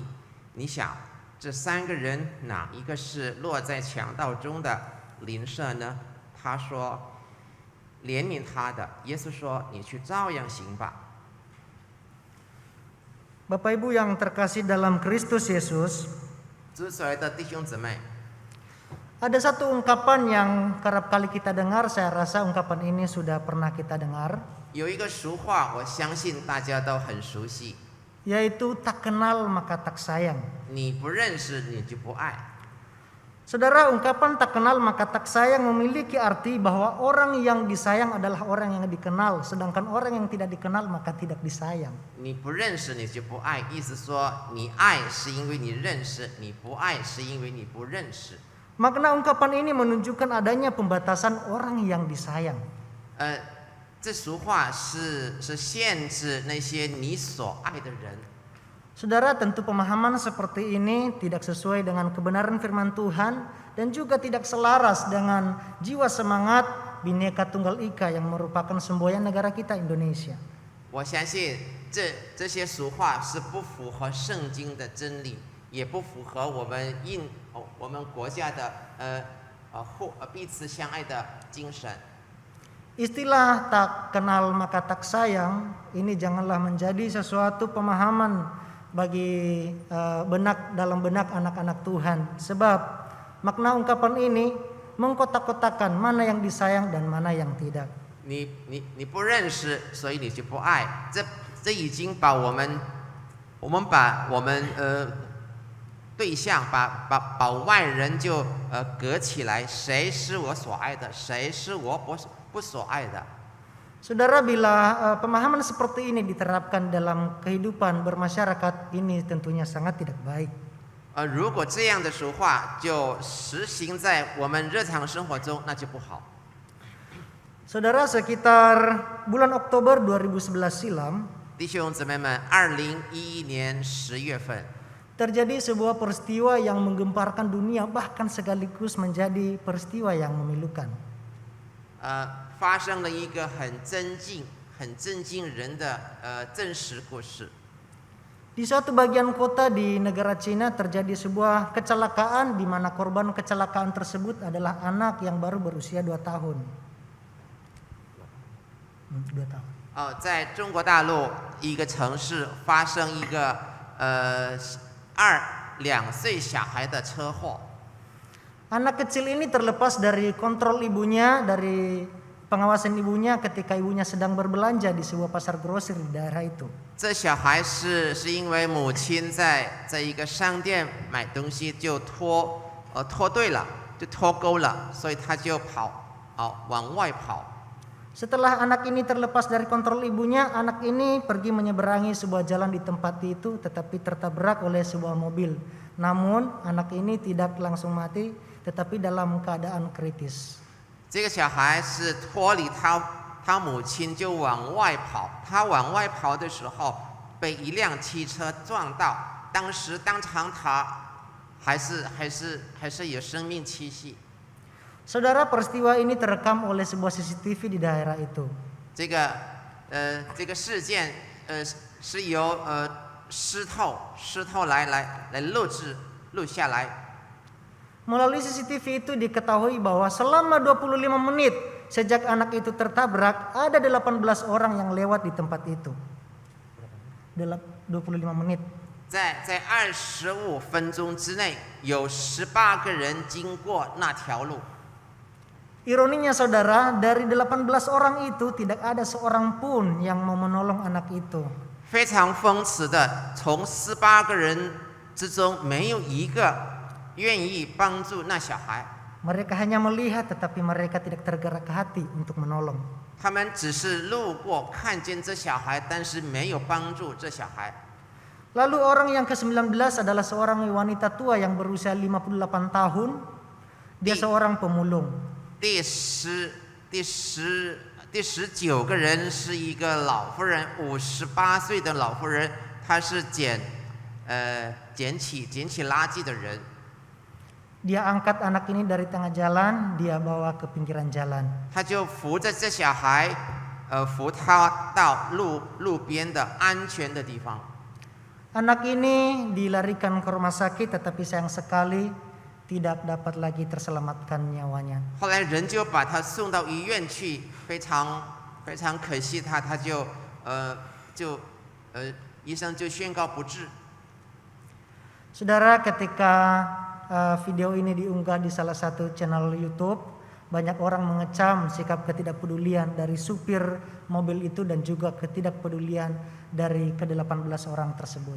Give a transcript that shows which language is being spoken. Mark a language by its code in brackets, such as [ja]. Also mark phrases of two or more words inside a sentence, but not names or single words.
[zh] 你想，这3个人哪一个是落在强盗中的邻舍呢？他说：“怜悯他的。”耶稣说：“你去照样行吧。” [id] Bapak Ibu yang terkasih dalam Kristus Yesus, [zh] 主所爱的弟兄姊妹， [id] ada satu ungkapan yang kerap kali kita dengar. Saya rasa ungkapan ini sudah pernah kita dengar, [zh] 有一个俗话，我相信大家都很熟悉， [id] yaitu tak kenal maka tak sayang. [zh] 你不认识你就不爱。 [id] Saudara, ungkapan tak kenal maka tak sayang memiliki arti bahwa orang yang disayang adalah orang yang dikenal, sedangkan orang yang tidak dikenal maka tidak disayang. [zh] 你不认识你就不爱，意思说你爱是因为你认识，你不爱是因为你不认识。 [id] Makna ungkapan ini menunjukkan adanya pembatasan orang yang disayang. [zh] 这俗话是限制那些你所爱的人。 [id] Saudara, tentu pemahaman seperti ini tidak sesuai dengan kebenaran firman Tuhan dan juga tidak selaras dengan jiwa semangat Bhinneka Tunggal Ika yang merupakan semboyan negara kita Indonesia. [zh] 我相信这些俗话是不符合圣经的真理，也不符合我们国家的彼此相爱的精神。 [id] Istilah tak kenal maka tak sayang ini janganlah menjadi sesuatu pemahaman bagi dalam benak anak-anak Tuhan. Sebab makna ungkapan ini mengkotak-kotakan mana yang disayang dan mana yang tidak. [zh] 你不认识，所以你就不爱。这已经把我们把我们对象把外人就隔起来，谁是我所爱的，谁是我不所爱的。 [id] Saudara, bila pemahaman seperti ini diterapkan dalam kehidupan bermasyarakat, ini tentunya sangat tidak baik. [zh] 如果这样的俗话就实行在我们日常生活中，那就不好。 [id] Saudara, sekitar bulan Oktober 2011 silam, [zh] 弟兄姊妹们，2011年10月份， [id] terjadi sebuah peristiwa yang menggemparkan dunia bahkan sekaligus menjadi peristiwa yang memilukan. [zh] 发生了一个很震惊人的真实故事。 [id] Di suatu bagian kota di negara Cina terjadi sebuah kecelakaan di mana korban kecelakaan tersebut adalah anak yang baru berusia 2 tahun. 2 tahun. [zh] 在中国大陆一个城市发生一个2岁小孩的车祸。 [id] Anak kecil ini terlepas dari kontrol ibunya, dari pengawasan ibunya ketika ibunya sedang berbelanja di sebuah pasar grosir di daerah itu. [zh] 这小孩是因为母亲在一个商店买东西就脱队了，就脱钩了，所以他就往外跑。 [id] Setelah anak ini terlepas dari kontrol ibunya, anak ini pergi menyeberangi sebuah jalan di tempat itu tetapi tertabrak oleh sebuah mobil. Namun anak ini tidak langsung mati tetapi dalam keadaan kritis. [zh] 这个小孩是脱离他母亲就往外跑，他往外跑的时候被一辆汽车撞到，当时当场他还是有生命气息。 [id] Saudara, peristiwa ini terekam oleh sebuah CCTV di daerah itu. [zh] 这个事件是由师透来录下来。 [id] Melalui CCTV itu diketahui bahwa selama 25 menit sejak anak itu tertabrak, ada 18 orang yang lewat di tempat itu. 25 menit. [zh] 在25分钟之内，有18个人经过那条路。 [id] Ironinya saudara, dari 18 orang itu tidak ada seorang pun yang mau menolong anak itu. [zh] 非常讽刺的，从18个人之中，没有一个愿意帮助那小孩。 [id] Mereka hanya melihat tetapi mereka tidak tergerak ke hati untuk menolong. [zh] 他们只是路过，看见这小孩，但是没有帮助这小孩。 [id] Lalu orang yang ke-19 adalah seorang wanita tua yang berusia 58 tahun. Dia seorang pemulung. [zh] 第19个人是一个老妇人，58岁的老妇人，她是捡起垃圾的人。 [id] Dia angkat anak ini dari tengah jalan, dia bawa ke pinggiran jalan. [zh] 他就扶着这小孩，扶他到路边的安全的地方。 [id] Anak ini dilarikan ke rumah sakit tetapi sayang sekali tidak dapat lagi terselamatkan nyawanya. [zh] 后来人就把他送到医院去，非常可惜他医生就宣告不治。 [id] Saudara, ketika video ini diunggah di salah satu channel YouTube, banyak orang mengecam sikap ketidakpedulian dari supir mobil itu dan juga ketidakpedulian dari ke-18 orang tersebut.